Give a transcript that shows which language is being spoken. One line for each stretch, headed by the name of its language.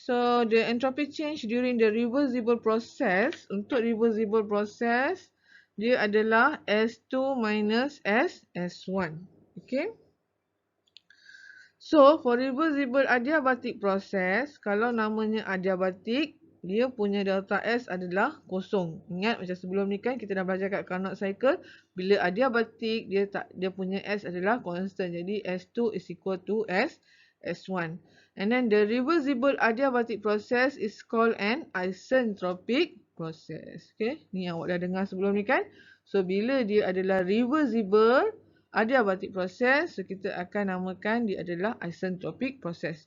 English: So the entropy change during the reversible process.
Malay: Untuk reversible process, dia adalah S2 minus S1. Okay.
English: So for reversible adiabatic process,
Malay: kalau namanya adiabatic, dia punya delta S adalah kosong. Ingat macam sebelum ni kan kita dah belajar kat Carnot cycle, bila adiabatic dia punya S adalah constant.
English: Jadi S2 is equal to S1. And then the reversible adiabatic process is called an isentropic process.
Malay: Okay, ni yang awak dah dengar sebelum ni kan. So bila dia adalah reversible adiabatic process, so kita akan namakan dia adalah isentropic process.